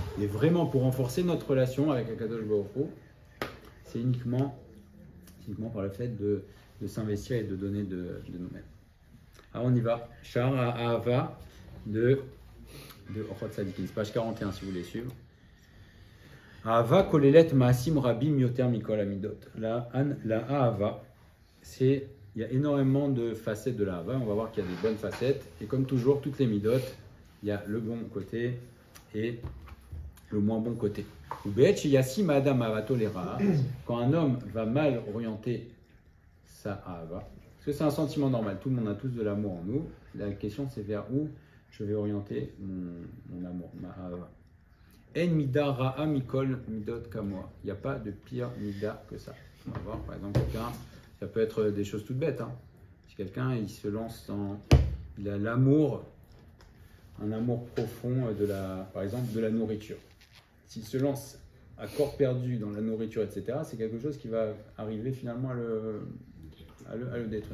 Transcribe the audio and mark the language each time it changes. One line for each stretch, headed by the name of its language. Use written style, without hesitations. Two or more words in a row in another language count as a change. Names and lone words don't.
French: Mais vraiment pour renforcer notre relation avec Akadosh Baruch Hu, c'est uniquement par le fait de s'investir et de donner de nous-mêmes. Alors on y va, Shar Ahava de Ochot Tzadikim, page 41 si vous voulez suivre.
Hebrew: אהבה כוללת מעשים רבים יותר מכל המדות.
French: La Ahava, il y a énormément de facettes de la Ahava. On va voir qu'il y a des bonnes facettes. Et comme toujours, toutes les midot, il y a le bon côté et le moins bon côté. Quand un homme va mal orienter sa Ahava, parce que c'est un sentiment normal, tout le monde a tous de l'amour en nous. La question c'est vers où je vais orienter mon amour, ma Ahava.
Hebrew: אין מדה רעה מכל מדות כמוה.
French: Il n'y a pas de pire mida que ça. On va voir, par exemple, quelqu'un, ça peut être des choses toutes bêtes. Hein. Si quelqu'un, il se lance il a l'amour, un amour profond par exemple, de la nourriture. S'il se lance à corps perdu dans la nourriture, etc., c'est quelque chose qui va arriver finalement à le détruire.